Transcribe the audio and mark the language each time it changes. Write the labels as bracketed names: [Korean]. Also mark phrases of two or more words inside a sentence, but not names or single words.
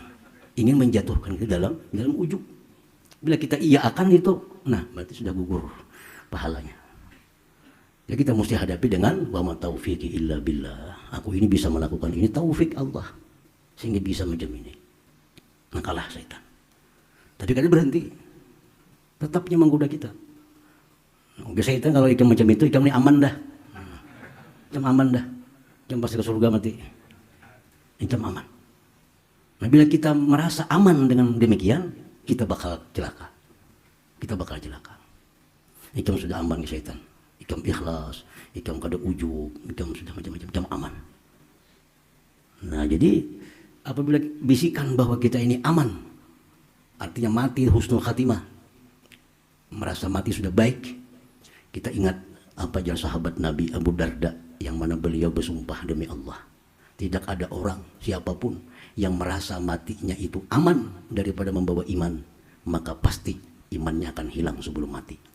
[Indonesian] Ingin menjatuhkan kita dalam ujub. Bila kita iya akan itu, nah berarti sudah gugur pahalanya. Ya kita mesti hadapi dengan [Arabic] وما توفيقي إلا بالله. [Indonesian] Aku ini bisa melakukan ini taufik Allah sehingga bisa macam ini. Nah kalah syaitan. Tapi kadang berhenti. Tetapnya menggoda kita. [Banjar] Oke syaitan kalau ikam macam itu, ikam ini aman dah. Ikam aman dah. Ikam pasti ke surga mati. Ikam aman. [Indonesian] Nah bila kita merasa aman dengan demikian, kita bakal celaka. Kita bakal celaka. [Banjar] Ikam sudah aman ke syaitan. Ikam ikhlas, ikam kada ujub, ikam sudah macam-macam, ikam aman. [Indonesian] Nah jadi apabila bisikan bahwa kita ini aman, artinya mati [Arabic] حسن الخاتمة, [Indonesian] merasa mati sudah baik, kita ingat apa jalan sahabat Nabi Abu Darda yang mana beliau bersumpah demi Allah, tidak ada orang siapapun yang merasa matinya itu aman daripada membawa iman, maka pasti imannya akan hilang sebelum mati.